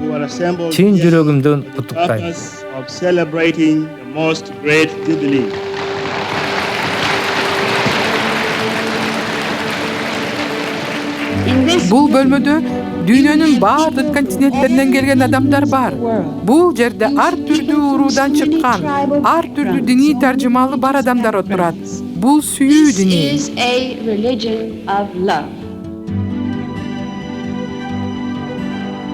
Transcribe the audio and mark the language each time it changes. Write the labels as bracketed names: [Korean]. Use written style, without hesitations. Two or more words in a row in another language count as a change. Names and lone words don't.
[English] who are assembled [Kyrgyz] чын [English] here [Kyrgyz] жүрөгүмдөн [English] for the [Kyrgyz] куттуктайм. [English] purpose of celebrating the most great jubilee. [Kyrgyz] Бул бөлмөдө дүйнөнүн бардык континенттеринен келген адамдар бар. Бул жерде ар түрдүү уруудан чыккан, ар түрдүү диний таржымалы бар адамдар отурат. Бул сүйүү дини. [English] This is a religion of love.